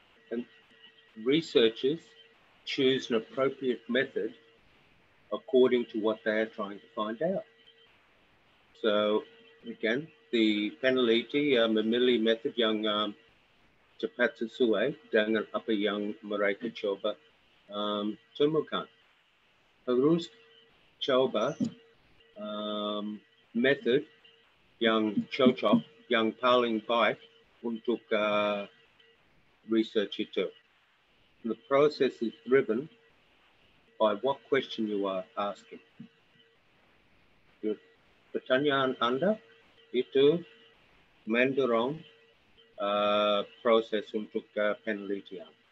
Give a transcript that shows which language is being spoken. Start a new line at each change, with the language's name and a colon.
English: And researchers choose an appropriate method according to what they are trying to find out. So again, the
Indonesian: peneliti memilih method yang cepat sesuai dengan apa yang mereka coba temukan. Harus coba method yang cocok, yang paling baik untuk research itu.
English: The process is driven by what question you are asking.
Indonesian: Pertanyaan Anda itu mendorong proses untuk penelitian.